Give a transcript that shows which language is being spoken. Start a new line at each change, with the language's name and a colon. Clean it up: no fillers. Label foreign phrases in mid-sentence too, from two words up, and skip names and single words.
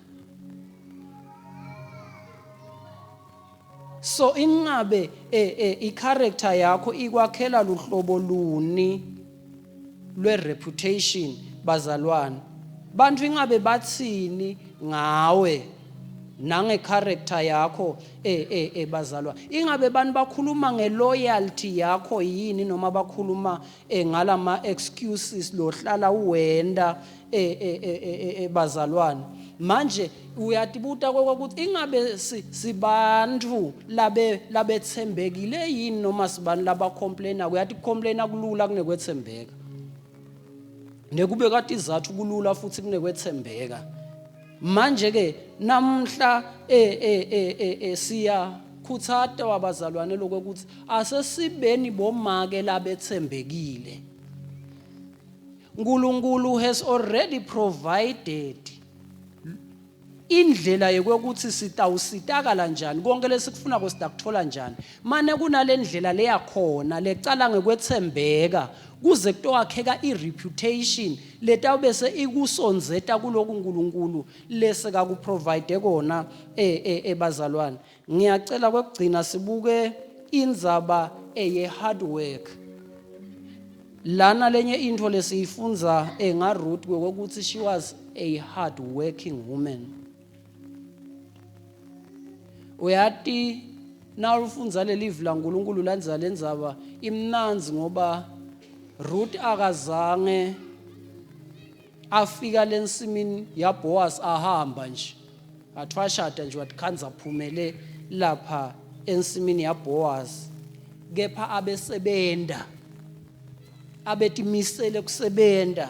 Swati: so ingabe i-character yakho ikwakhela luhlobo luni lwe-reputation bazalwane bantu ingabe bathini ngawe nange-character yakho bazalwane ingabe bantu bakhuluma nge-loyalty yakho yini noma bakhuluma ngalama-excuses lohlala uwenda bazalwane manje uyatibuta ukuthi ingabe sibantu labethembekile yini noma sibantu labacomplaina uyathi complaina kulula kunekwethembeka nekube kade izathu kulula futhi kunekwethembeka. Manje ke namhla siya khuthata wabazalwane lokuthi asesibeni bomake labethembekile. uNkulunkulu
English: has already provided
Swati: indlela yokuthi sitawusitakala njani konke lesikufuna kwesidakuthola njani. Mane kunalendlela leyakhona lecala ngekwethembeka kuze kutowakheka ireputation letawubese ikusonzeta kuloku uNkulunkulu leseka kuprovide kona ebazalwane. Ngiyacela kwekugcina sibuke indzaba ye
English: hard work.
Swati: Lana lenye into lesiyifunza ngaRuth ukuthi
English: she was a hard working woman.
Swati: Uyati na ufunza lelivu la uNkulunkulu lanza lendzaba imnanzi ngoba Ruth akazange afika lensimini yaBoaz ahamba nje athwashada nje wathi khanza phumele lapha ensimini yaBoaz kepha abesebenda abetimisele kusebenda.